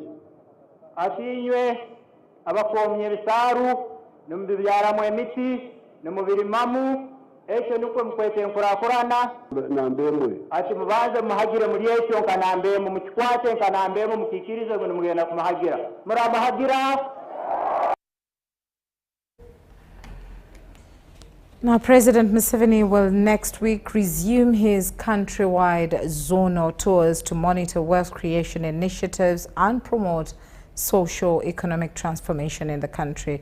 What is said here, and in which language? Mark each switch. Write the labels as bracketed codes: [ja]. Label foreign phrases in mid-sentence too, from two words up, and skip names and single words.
[nyn] ati inywe abakomya ebisaru nimubibyaramu emiti nimubirimamu ekyo nikwe mukwete enkurakurana nambemwe ati mubanze muhagire muri ekyo nka nambemu mukikwate nka nambemu mukikirize ngo nimugenda kumuhagira muramuhagira. [en] Now, President Museveni will next week resume his countrywide ZONO tours to monitor wealth creation initiatives and promote socio-economic transformation in the country.